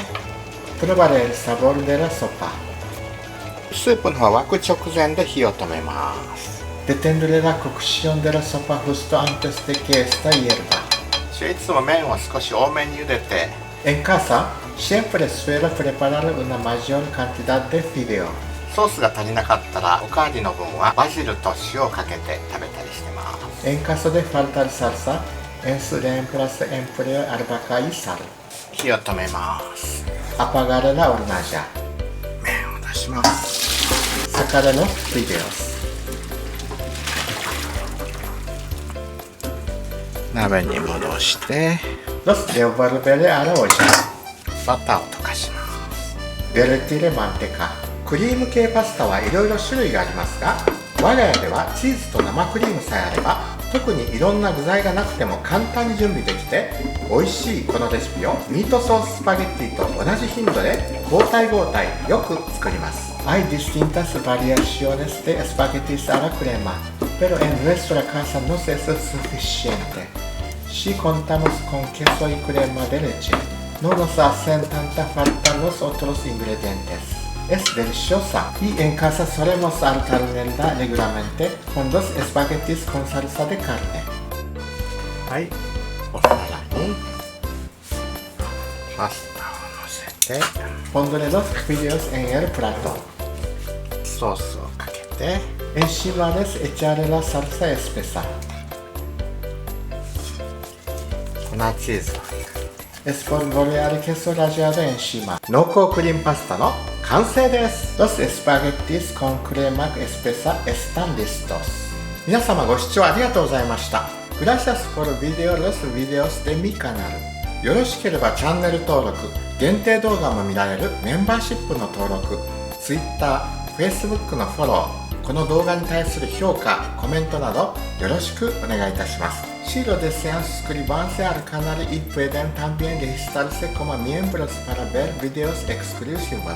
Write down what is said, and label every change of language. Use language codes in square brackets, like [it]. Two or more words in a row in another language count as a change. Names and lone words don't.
[es] Probar el sabor de la sopa. [ja] スープの方は沸く直前で火を止めます。 [es] Detendré la cocción de la sopa justo antes de que esta hierva. [ja] いつも麺を少し多めに茹でて。 [es] En casa, siempre suelo preparar una mayor cantidad de fideo. [ja] ソースが足りなかったらおかわりの分はバジルと塩をかけて食べたりしてます。 [es] En caso de faltar salsa, en su reemplazo empleo albahaca y sal. [ja] 火を止めます。 [es] Apagaré la hornalla. [ja] 麺を出します。 [es] Sacaré los fideos. [ja] 鍋に戻して [es] Los devolveré a la olla. [ja] バターを溶かします。 [es] Derretiré manteca. [ja] クリーム系パスタはいろいろ種類がありますが、我が家ではチーズと生クリームさえあれば、特にいろんな具材がなくても簡単に準備できて美味しいこのレシピをミートソーススパゲッティと同じ頻度で交代交代よく作ります。 [es] Hay distintas variaciones de espaguetis a la crema, pero en nuestra casa no es suficiente. Si contamos con queso y crema de leche, no nos hacen tanta falta los otros ingredientes. Es deliciosa y en casa solemos alternarla regularmente con 2 espaguetis con salsa de carne. [ja] はい、お皿にパスタをのせて [es] Pondré los fideos en el plato. [ja] ソースをかけて [es] Encima les echaré la salsa espesa. [ja] 粉チーズを [es] Espolvorear el queso rallado encima. [ja] 濃厚クリームパスタの完成です。 [es] Los espaguetis con crema espesa están listos. [ja] 皆様ご視聴ありがとうございました。 [es] Gracias por ver los videos de mi canal. [ja] よろしければチャンネル登録、限定動画も見られるメンバーシップの登録、Twitter、Facebook のフォロー、この動画に対する評価、コメントなどよろしくお願いいたします。 [es] Si lo desean suscribirse al canal y pueden también registrarse como miembros para ver videos exclusivos.